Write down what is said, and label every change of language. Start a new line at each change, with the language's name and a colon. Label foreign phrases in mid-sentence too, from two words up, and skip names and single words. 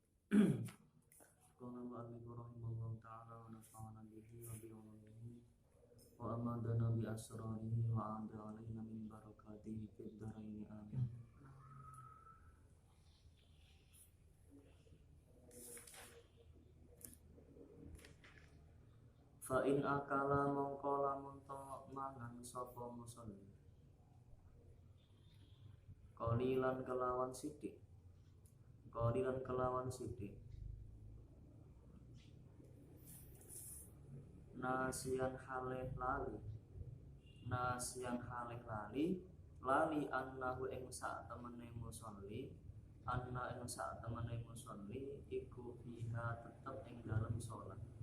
Arabic: قال المؤلف رحمه الله تعالى ونفعنا به وبعلومه وأمدنا بأسراره وأعاد علينا من بركاته في الدارين آمين. فإن أكل
Javanese: mongko lamun to mangan sapa musolli qalilan kelawan sithik
Arabic: ناسيا حاله
Javanese: lali annahu ing sak temene musolli iku fiha tetep ing dalem salat